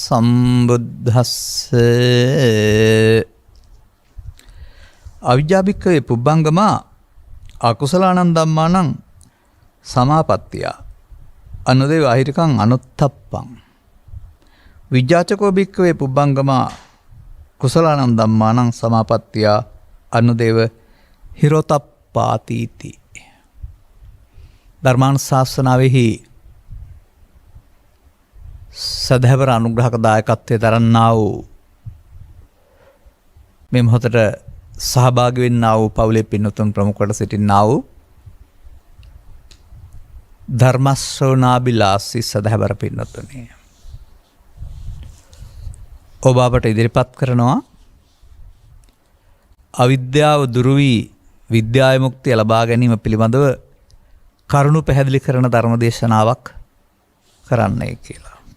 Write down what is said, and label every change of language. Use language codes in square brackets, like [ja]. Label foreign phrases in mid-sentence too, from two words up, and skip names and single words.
[pi] සම්බුද්දස්සේ අවිජ්ජාභික්ඛවේ පුබ්බංගමා අකුසලානං ධම්මානං සමාපත්තිය අනුදේව අහිරිකං අනුත්තප්පං විජ්ජාචකෝ භික්ඛවේ පුබ්බංගමා කුසලානං ධම්මානං සමාපත්තිය අනුදේව හිරොතප්පාතිති. [si] ධර්මානුශාසනාවෙහි සදහැවර අනුග්‍රහක දායකත්වයේ දරන්නා වූ මේ මොහොතට සහභාගී වෙන්නා වූ පවුලේ පින්වතුන් ප්‍රමුඛවට සිටින්නා වූ ධර්මශ්‍රවණාබිලාසී සදහැවර පින්වතුනි, ඔබ අපට ඉදිරිපත් කරනවා අවිද්‍යාව දුරු වී විද්‍යා විමුක්තිය ලබා ගැනීම පිළිබඳව කරුණු පැහැදිලි කරන ධර්ම දේශනාවක් කරන්නයි කියලා.